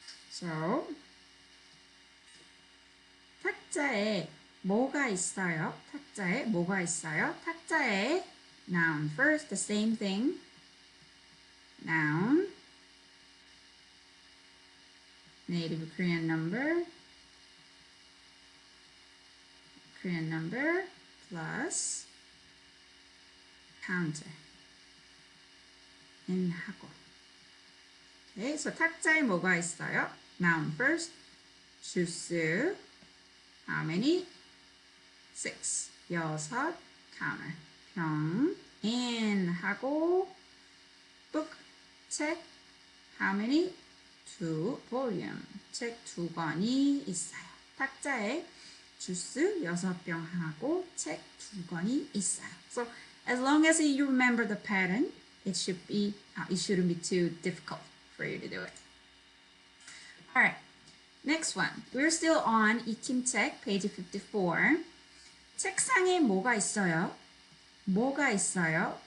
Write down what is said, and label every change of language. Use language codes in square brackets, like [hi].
[ko] So, 탁자에 뭐가 있어요? 탁자에 뭐가 있어요? [en] 탁자에 noun first, the same thing. Noun. Native Korean number. Korean number plus counter. N하고. Okay, so 탁자에 뭐가 있어요? Noun first. 주스. How many? 6. 6. Counter. 병. N하고 book. 책. How many? 2. Volume. [ko] 책 2권이 있어요. 탁자에 주스 6병하고 책 2권이 있어요. [en] So as long as you remember the pattern, it shouldn't be too difficult for you to do it. All right. Next one. We're still on 익힘책, page 54. [ko] 책상에 뭐가 있어요? 뭐가 있어요?